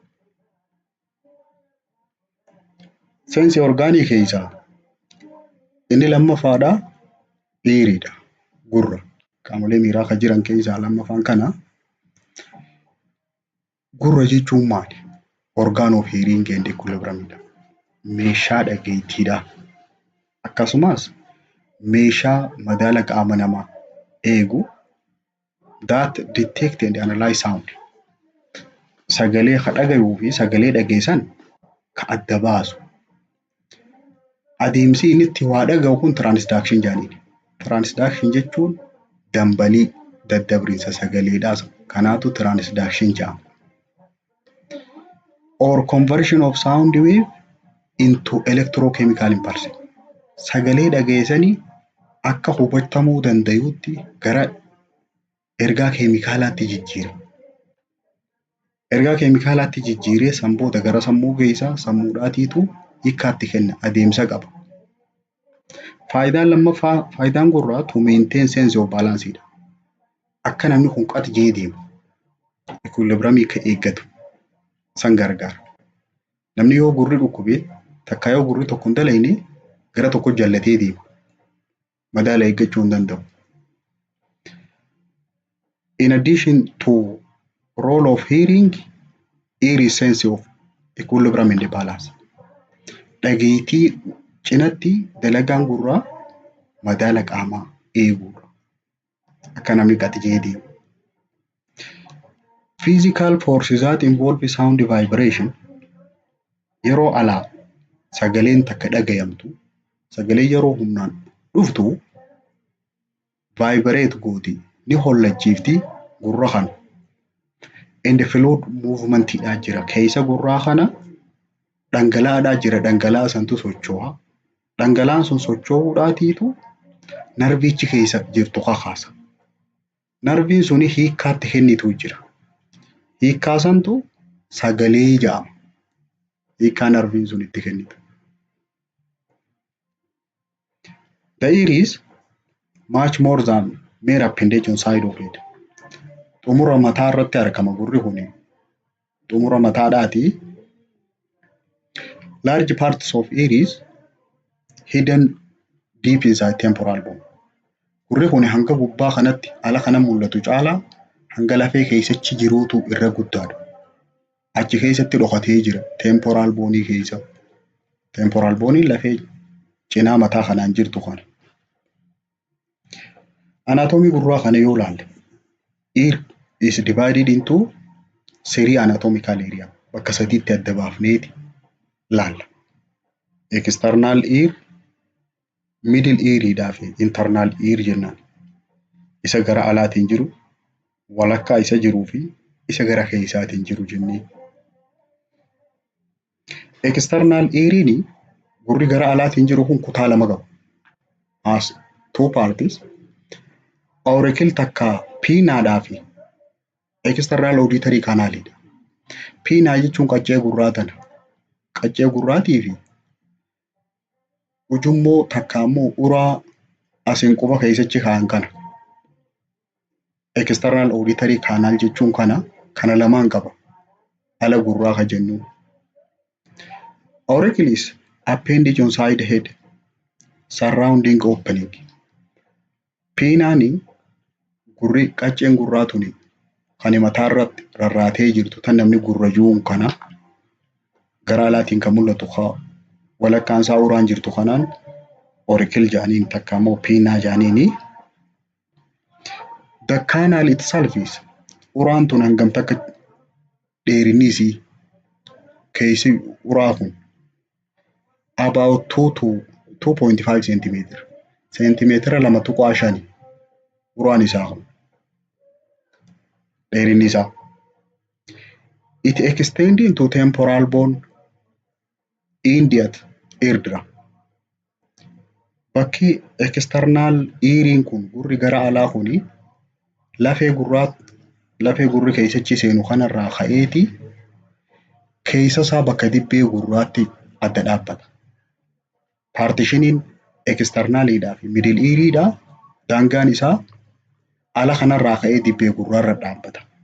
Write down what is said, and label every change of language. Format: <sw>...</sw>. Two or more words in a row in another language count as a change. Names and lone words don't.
<om>Seensi orgaanii keessaa inni lammaffaadhaa dhiiridha. Gurra. Qaamolee miiraa kan jiran keessaa lammaffaan kana. Gurra jechuun maali? Orgaan</om> <en>of hearing and</en> <om>equilibrimidha. Meeshaa dhageettiidha. Akkasumas meeshaa madaala qaama namaa eegu</om> <en>that detect and analyze sound.</en> <om>Sagalee dhagayuu fi sagalee dhageessan ka adda baasu. Adeemsi inni itti waa dhaga'u kun transduction jedhaniini. Transduction jechuun dambalii daddabriinsa sagaleedhaas. Kanaatu transduction jedhama.</om> <en>Or conversion of sound wave into electrochemical impulse.</en> <om>Sagalee dhageessanii akka hubatamuu danda'utti gara ergaa keemikaalaatti jijjiira. Ergaa keemikaalaatti jijjiiree samboota gara sammuu geessaa sammuudhaatiitu hiikkaatti kenna adeemsa qaba. Faayidaan lammaffaa faayidaan gurraa</om> <en>to maintain sense of balance</en> <om>dha. Akka namni kun qat jee deemu equilibrimii ka eeggatu san gargaara. Namni yoo gurri dhukkubee takka yoo gurri tokko hin dalayne gara tokko jallatee deema. Madaala eeggachuu hin danda'u.</om> <en>In addition to role of hearing, ear is sense of equilibrium and balance.</en> <om>Dhageettii cinatti dalagaan gurraa madaala qaamaa eeguudha. Akka namni qat jee deemu.</om> <en>Physical forces that involve sound vibration.</en> <om>Yeroo alaa sagaleen takka dhagayamtu sagalee yeroo humnaan dhuftu vibrate gooti ni hollachiifti gurra kana.</om> <en>And fluid movement</en> <om>dha jira. Keessa gurraa kana dhangala'aadhaa jira. Dhangala'aa santu socho'a. Dhangala'aan sun socho'uudhaatiitu narviichi keessa jirtu kakaasa. Narviin suni hiikkaatti kennitu jira. Hiikkaa santu sagalee jedhama. Hiikkaa narviin sun itti kennitu.</om> <en>The ear is much more than mere appendage on side of it.</en> <om>Xumura mataa irratti argama gurri kuni. Xumura mataadhaati.</om> <en>Large parts of ear is hidden deep inside temporal bone.</en> <om>Gurri kuni hanga gubbaa kanatti ala kana mul'atu caalaa hanga lafee keessachi jiruutu irra guddaadha. Achi keessatti dhokatee jira</om> <en>temporal bone</en> <om>keessa.</om> <en>Temporal bone</en> <om>lafee cinaa mataa kanaan jirtu kana.</om> <en>Anatomy</en> <om>gurraa kana yoo ilaalle</om> <en>ear is divided into three anatomical area.</en> <om>Bakka sadiitti adda baafneeti ilaalla.</om> <en>External ear, middle ear fi internal ear jennaan.</en> <om>Isa gara alaatiin jiru, walakkaa isa jiruu fi isa gara keessaatiin jiru jennee. External eariin gurri gara alaatiin jiru kun kutaa lama qaba.</om> <en>As two parties.</en> <om>Auricle takka Piinaadhaa fi eksternal auditory kanaalidha. Piinaa jechuun qaccee gurraa tana. Qaccee gurraatii fi ujummoo takka immoo uraa asiin quba keessachi kaa'an kana.</om> <en>External auditory kanaal</en> <om>jechuun kana lamaan qaba. Ala gurraa ka jennu.</om> <en>Auricles appendage on side head surrounding opening.</en> <om>Piinaani gurri qacceen gurraa tuni kan mataa irratti rarraatee jirtu tan namni gurrayyuun kana gara alaatiin kan mul'atu walakkaan isaa uraan jirtu kanaan auricle jedhaniin takka immoo piinaa jedhaniini.</om> <en>The canal itself is</en> <om>uraan tun hangam takka dheerinni isii keessi uraa kun</om> <en>about 2 to 2.5 centimeter.</en> <om>Centimeter 2.5 uraan isaa kun dheerinni isaa.</om> <en>It extends into temporal bone immediate eardrum.</en> <om>Bakki external eariin kun gurri gara alaa kuni lafee gurri keessachi seenu kanarraa ka'eeti keessa isaa bakka dibbee gurraatti adda dhaabbata. Partitioniin externalidhaa fi middle eariidhaa daangaan isaa ala kanarraa ka'ee dibbee gurraarra dhaabbata.</om>